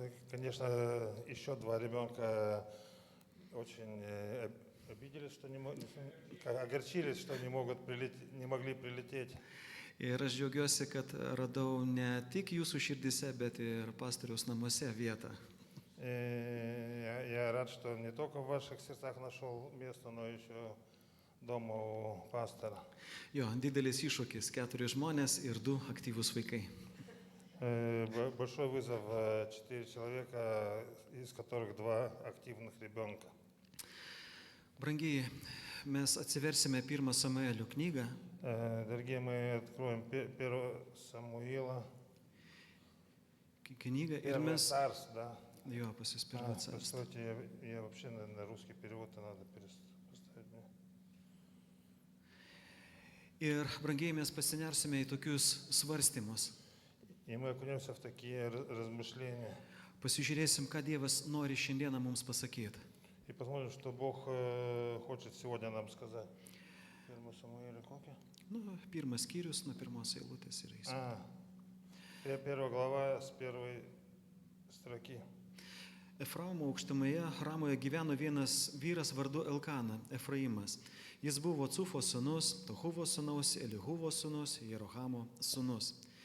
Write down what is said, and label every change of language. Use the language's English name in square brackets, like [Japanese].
[Russian] Конечно, еще два ребенка очень обиделись, что огорчились, что не могли прилететь. [Lithuanian] Ir aš džiaugiuosi, kad radau ne tik jūsų širdise, bet ir pastoriaus namuose vietą. [Russian] Я рад, что не только в ваших сердцах нашел место, но еще дома у пастора. [Lithuanian] Jo, didelis iššūkis, 4 žmonės ir 2 aktyvūs vaikai. [Russian] Большой вызов, 4 человека, из которых 2 активных ребенка. [Lithuanian] Brangiai, mes atsiversime 1 Samuelio knygą. [Russian] Дорогие, мы откроем 1 Самуила. [Lithuanian] Knygą ir [Russian] Первый [Lithuanian] mes... [Russian] царств, да. [Lithuanian] Jo, pas jūs Pirmo carstvo. [Russian] Кстати, я вообще на русский перевод надо поставить. [Lithuanian] Ir, brangiai, mes pasinersime į tokius svarstymus. [Russian] И мы окунемся в такие размышления. [Lithuanian] Pasižiūrėsim, ką Dievas nori šiandieną mums pasakyti. [Russian] И посмотрим, что Бог хочет сегодня нам сказать. [Lithuanian] 1 Самуиле kokia? 1 skyrius nuo 1 eilutės ir eis. [Russian] 1 глава с 1 строки. [Lithuanian] Efraumo aukštumoje Ramoje gyveno vienas vyras vardu Elkana, Efraimas. Jis buvo Cufo sūnus, Tohuvo sūnaus, Elihuvo sūnus, Jerohamo sūnus.